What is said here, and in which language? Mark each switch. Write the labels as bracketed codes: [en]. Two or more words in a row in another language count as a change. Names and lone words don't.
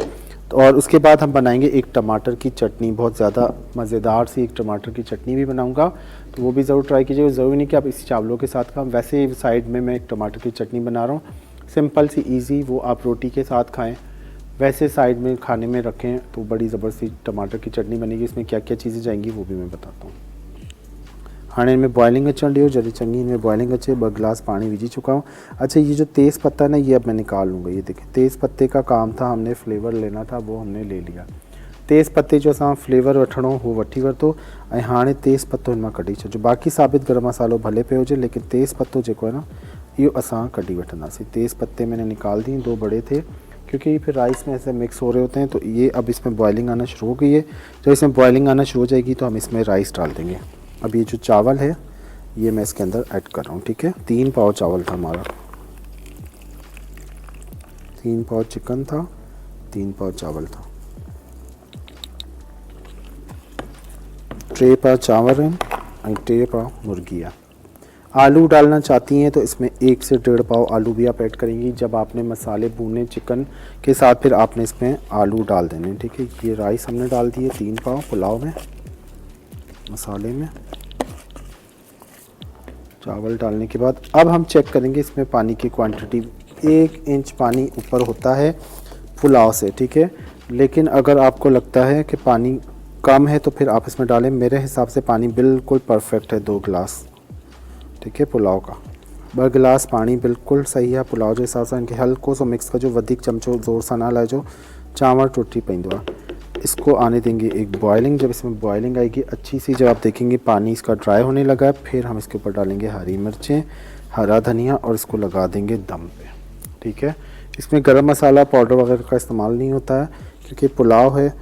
[hi] तो और उसके बाद हम बनाएंगे एक टमाटर की चटनी, बहुत ज़्यादा मज़ेदार सी एक टमाटर की चटनी भी बनाऊंगा, तो वो भी ज़रूर ट्राई कीजिएगा। ज़रूरी नहीं कि आप इसी चावलों के साथ खाएं, वैसे साइड में मैं एक टमाटर की चटनी बना रहा हूँ, सिंपल सी इजी, वो आप रोटी के साथ खाएं, वैसे साइड में खाने में रखें तो बड़ी ज़बरदस्ती टमाटर की चटनी बनेगी। इसमें क्या क्या चीज़ें जाएंगी वो भी मैं बताता हूँ। [sd] हाँ इनमें बॉयलिंग अचण ॾियो, जॾहिं चङी इनमें बॉयलिंग अचे 2 गिलास पानी विझी चुका हूँ। [hi] अच्छा ये जो तेज़ पत्ता है ना, ये अब मैं निकाल लूँगा। ये देखिए तेज़ पत्ते का काम था, हमने फ्लेवर लेना था, वो हमने ले लिया। [sd] तेज़ पत्ते जो असां फ्लेवर वठणो हो वठी वरितो, ऐं हाणे तेज़ पत्तो हिन मां कढी छॾियो। बाक़ी साबित गरम मसालो भले पियो हुजे, लेकिन तेज़ पत्तो जेको है ना इहो असां कढी वठंदासीं। [hi] तेज़ पत्ते मैंने निकाल दिए, 2 बड़े थे, क्योंकि फिर राइस में ऐसे मिक्स हो रहे होते हैं। तो ये अब इसमें बॉयलिंग आना शुरू हो गई है। जब इसमें बॉयलिंग आना शुरू हो जाएगी तो हम इसमें राइस डाल देंगे। अब ये जो चावल है ये मैं इसके अंदर ऐड कर रहा हूँ, ठीक है। 3 पाव चावल था हमारा, 3 पाव चिकन था, 3 पाव चावल था। [sd] टे पा चांवर आहिनि ऐं टे पा मुर्गी आहे। [hi] आलू डालना चाहती हैं तो इसमें 1 से 1.5 पाव आलू भी आप ऐड करेंगी। जब आपने मसाले भूने चिकन के साथ फिर आपने इसमें आलू डाल देने, ठीक है। ये राइस हमने डाल दिए 3 पाव पुलाव में, मसाले में। चावल डालने के बाद अब हम चेक करेंगे इसमें पानी की क्वांटिटी। 1 इंच पानी ऊपर होता है पुलाव से, ठीक है। लेकिन अगर आपको लगता है कि पानी कम है तो फिर आप इसमें डालें। मेरे हिसाब से पानी बिल्कुल परफेक्ट है, 2 गिलास, ठीक है। पुलाव का 2 गिलास पानी बिल्कुल सही है [sd] पुलाव जे हिसाब सां। इनके हल्को सो मिक्स कजो, वधीक चमचो ज़ोर सां ना लाइजो, चांवर टुटी पवंदो आहे। [hi] इसको आने देंगे एक बॉइलिंग। जब इसमें बॉइलिंग आएगी अच्छी सी, जब आप देखेंगे पानी इसका ड्राई होने लगा है, फिर हम इसके ऊपर डालेंगे हरी मिर्चें, हरा धनिया और इसको लगा देंगे दम पे, ठीक है। इसमें गरम मसाला पाउडर वगैरह का इस्तेमाल नहीं होता है क्योंकि पुलाव है।